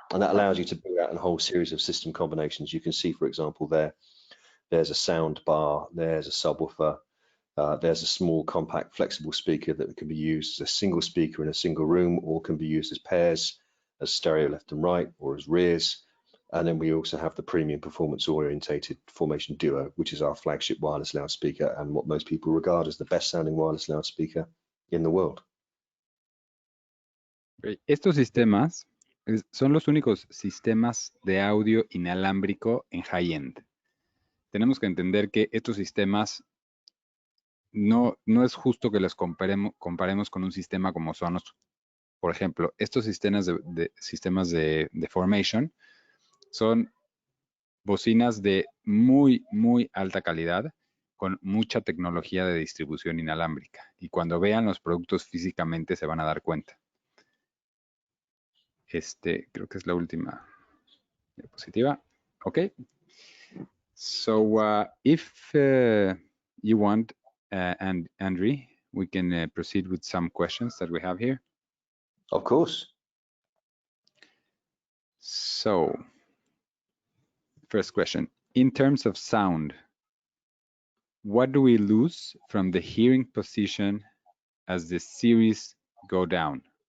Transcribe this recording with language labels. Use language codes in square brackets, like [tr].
[en] And that allows you to build out a whole series of system combinations. You can see, for example, there's a sound bar, there's a subwoofer, there's a small, compact, flexible speaker that can be used as a single speaker in a single room, or can be used as pairs, as stereo left and right, or as rears. And then we also have the premium performance orientated Formation Duo, which is our flagship wireless loudspeaker and what most people regard as the best sounding wireless loudspeaker in the world. [es] Estos sistemas son los únicos sistemas de audio inalámbrico en high-end. Tenemos que entender que estos sistemas no es justo que los comparemos con un sistema como Sonos. Por ejemplo, estos sistemas de Formation son bocinas de muy, muy alta calidad con mucha tecnología de distribución inalámbrica. Y cuando vean los productos físicamente se van a dar cuenta. Creo que es la última diapositiva. [en] Okay. So if you want, and Andrew, we can proceed with some questions that we have here. Of course. So, first question, in terms of sound, what do we lose from the hearing position as the series go down?